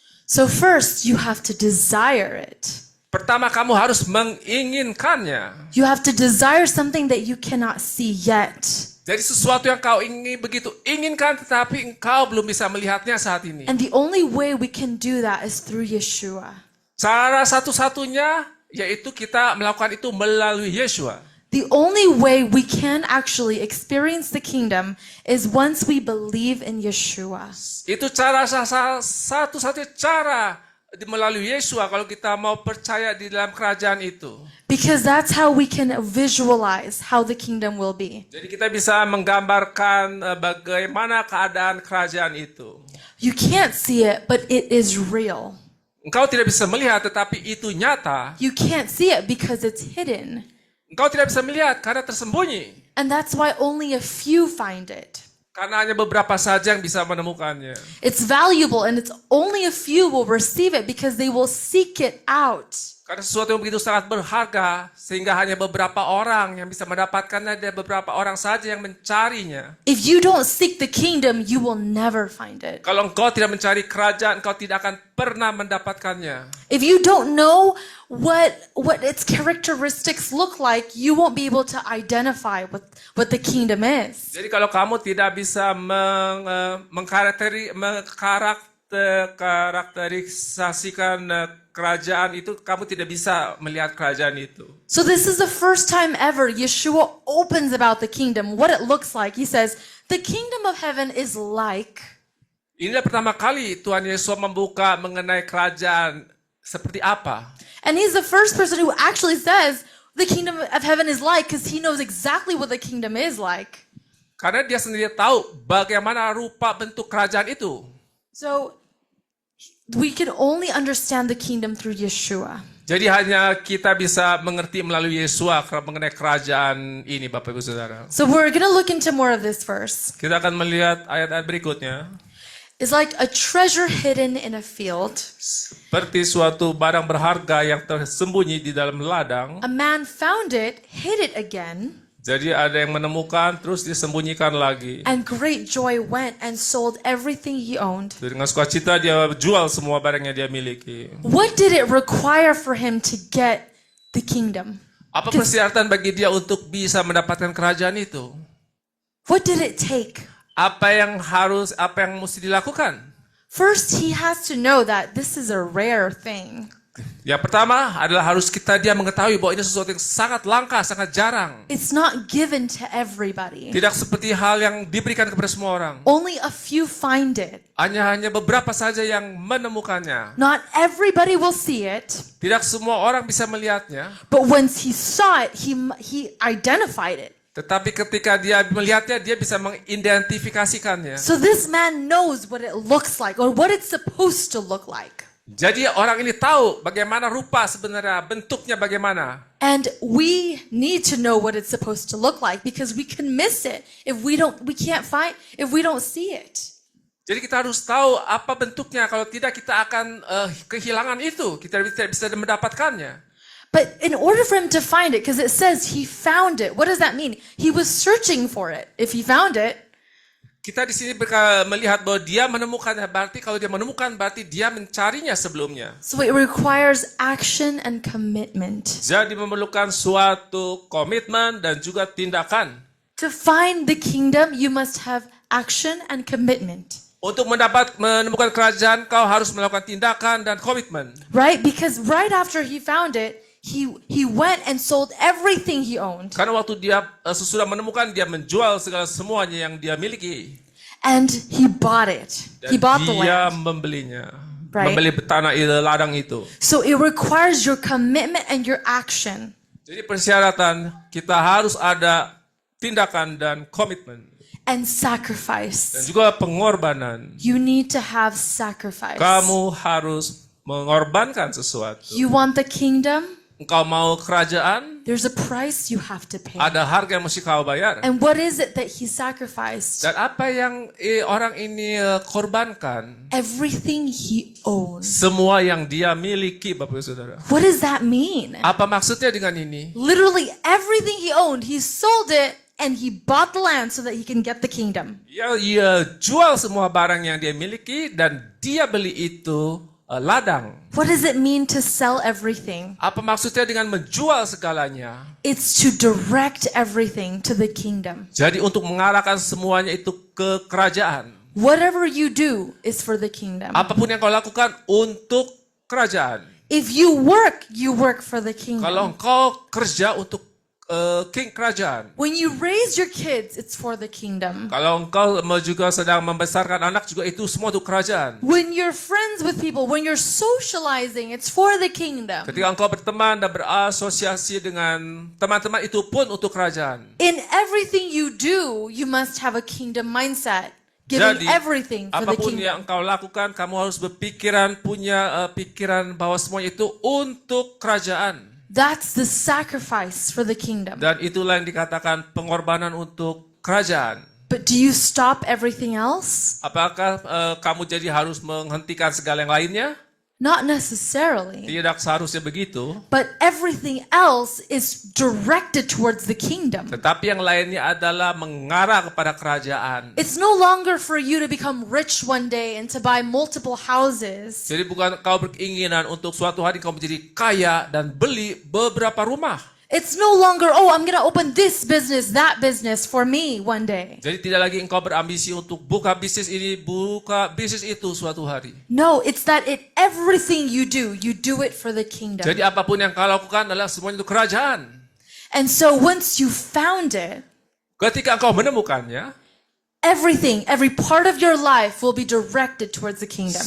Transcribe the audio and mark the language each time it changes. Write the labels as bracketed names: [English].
[English] So first, you have to desire it. [Indonesian] Pertama, kamu harus menginginkannya. [English] You have to desire something that you cannot see yet. [Indonesian] Jadi sesuatu yang kau ingin begitu inginkan tetapi engkau belum bisa melihatnya saat ini. [English] And the only way we can do that is through Yeshua. [Indonesian] Cara satu-satunya yaitu kita melakukan itu melalui Yeshua. [English] The only way we can actually experience the kingdom is once we believe in Yeshua. [Indonesian] Itu cara satu-satunya cara melalui Yeshua kalau kita mau percaya di dalam kerajaan itu. [English] Because that's how we can visualize how the kingdom will be. [Indonesian] Jadi kita bisa menggambarkan bagaimana keadaan kerajaan itu. [English] You can't see it, but it is real. [Indonesian] Engkau tidak bisa melihat tetapi itu nyata. [English] You can't see it because it's hidden. [Indonesian] Engkau tidak bisa melihat karena tersembunyi. [English] And that's why only a few find it. [Indonesian] Karena hanya beberapa saja yang bisa menemukannya. [English] It's valuable and it's only a few will receive it because they will seek it out. [Indonesian] Karena sesuatu yang begitu sangat berharga, sehingga hanya beberapa orang yang bisa mendapatkannya, dan beberapa orang saja yang mencarinya. [English] If you don't seek the kingdom, you will never find it. [Indonesian] Kalau engkau tidak mencari kerajaan, engkau tidak akan pernah mendapatkannya. [English] If you don't know what its characteristics look like, you won't be able to identify what the kingdom is. [Indonesian] Jadi kalau kamu tidak bisa mengkarakterisasikan kerajaan itu, kamu tidak bisa melihat kerajaan itu. [English] So this is the first time ever Yeshua opens about the kingdom, what it looks like. He says, the kingdom of heaven is like. [Indonesian] Inilah pertama kali Tuhan Yesus membuka mengenai kerajaan seperti apa. [English] And he's the first person who actually says the kingdom of heaven is like, because he knows exactly what the kingdom is like. [Indonesian] Karena dia sendiri tahu bagaimana rupa bentuk kerajaan itu. [English] So we can only understand the kingdom through Yeshua. [Indonesian] Jadi hanya kita bisa mengerti melalui Yesus mengenai kerajaan ini, Bapak Ibu Saudara. [English] So we're going to look into more of this verse. [Indonesian] Kita akan melihat ayat-ayat berikutnya. [English] It's like a treasure hidden in a field. [Indonesian] Seperti suatu barang berharga yang tersembunyi di dalam ladang. [English] A man found it, hid it again, [Indonesian] Jadi ada yang menemukan terus disembunyikan lagi. [English] and great joy went and sold everything he owned. [Indonesian] Dengan sukacita dia jual semua barang yang dia miliki. [English] What did it require for him to get the kingdom? [Indonesian] Apa persyaratan bagi dia untuk bisa mendapatkan kerajaan itu? [English] What did it take? [Indonesian] Apa yang mesti dilakukan? [English] First, he has to know that this is a rare thing. [Indonesian] Yang pertama adalah dia mengetahui bahwa ini sesuatu yang sangat langka, sangat jarang. [English] It's not given to everybody. [Indonesian] Tidak seperti hal yang diberikan kepada semua orang. [English] Only a few find it. [Indonesian] Hanya beberapa saja yang menemukannya. [English] Not everybody will see it. [Indonesian] Tidak semua orang bisa melihatnya. [English] But once he saw it, he identified it. [Indonesian] Tetapi ketika dia melihatnya, dia bisa mengidentifikasikannya. [English] So this man knows what it looks like or what it's supposed to look like. [Indonesian] Jadi orang ini tahu bagaimana rupa sebenarnya, bentuknya bagaimana. [English] And we need to know what it's supposed to look like because we can miss it if we don't see it. [Indonesian] Jadi kita harus tahu apa bentuknya, kalau tidak kita akan kehilangan itu, kita tidak bisa mendapatkannya. [English] But in order for him to find it, because it says he found it, what does that mean? He was searching for it. If he found it, [Indonesian] Kita di sini melihat bahwa dia menemukannya, berarti kalau dia menemukan berarti dia mencarinya sebelumnya. [English] so it requires action and commitment. [Indonesian] Jadi memerlukan suatu komitmen dan juga tindakan. [English] To find the kingdom, you must have action and commitment. [Indonesian] Untuk menemukan kerajaan, kau harus melakukan tindakan dan komitmen. [English] Right? Because right after he found it, he went and sold everything he owned. [Indonesian] Karena waktu dia sesudah menemukan, dia menjual semuanya yang dia miliki. [English] And he bought it. [Indonesian] Dan [English] He bought the [Indonesian] dia [English] land. [Indonesian] membelinya. [English] Right. [Indonesian] Membeli tanah ladang itu. [English] So it requires your commitment and your action. [Indonesian] Jadi persyaratan kita harus ada tindakan dan komitmen. [English] And sacrifice. [Indonesian] juga pengorbanan. [English] You need to have sacrifice. [Indonesian] Kamu harus mengorbankan sesuatu. [English] You want the kingdom? [Indonesian] Engkau mau kerajaan, [English] There's a price you have to pay. [Indonesian] ada harga yang mesti kau bayar. [English] And what is it that he sacrificed? [Indonesian] Dan apa yang orang ini korbankan? [English] Everything he owns. [Indonesian] Semua yang dia miliki, Bapak Ibu Saudara. [English] What does that mean? [Indonesian] Apa maksudnya dengan ini? [English] Literally everything he owned, he sold it and he bought the land so that he can get the kingdom. [Indonesian] Ia jual semua barang yang dia miliki dan dia beli itu ladang. [English] What does it mean to sell everything? [Indonesian] Apa maksudnya dengan menjual segalanya? [English] It's to direct everything to the kingdom. [Indonesian] Jadi untuk mengarahkan semuanya itu ke kerajaan. [English] Whatever you do is for the kingdom. [Indonesian] Apapun yang kau lakukan untuk kerajaan. [English] If you work for the kingdom. [Indonesian] Kalau engkau kerja untuk kerajaan. [English] When you raise your kids, it's for the kingdom. [Indonesian] Kalau engkau juga sedang membesarkan anak juga itu semua untuk kerajaan. [English] When you're friends with people, when you're socializing, it's for the kingdom. [Indonesian] Ketika engkau berteman dan berasosiasi dengan teman-teman itu pun untuk kerajaan. [English] In everything you do, you must have a kingdom mindset. Giving [Indonesian] Jadi, [English] everything for the [Indonesian] apapun [English] kingdom. [Indonesian] yang engkau lakukan, kamu harus punya pikiran bahwa semuanya itu untuk kerajaan. [English] That's the sacrifice for the kingdom. [Indonesian] Dan itulah yang dikatakan pengorbanan untuk kerajaan. [English] But do you stop everything else? [Indonesian] Apakah kamu jadi harus menghentikan segala yang lainnya? [English] Not necessarily. [Indonesian] Tidak seharusnya begitu. [English] But everything else is directed towards the kingdom. [Indonesian] Tetapi yang lainnya adalah mengarah kepada kerajaan. [English] It's no longer for you to become rich one day and to buy multiple houses. [Indonesian] Jadi bukan kau berkeinginan untuk suatu hari kau menjadi kaya dan beli beberapa rumah. [English] It's no longer, oh, I'm going to open this business, that business for me one day. [Indonesian] Jadi tidak lagi engkau berambisi untuk buka bisnis ini, buka bisnis itu suatu hari. [English] No, it's that everything you do it for the kingdom. [Indonesian] Jadi apapun yang kau lakukan adalah semuanya untuk kerajaan. [English] And so once you found it, [Indonesian] Ketika engkau menemukannya, [English] every part of your life will be directed towards the kingdom.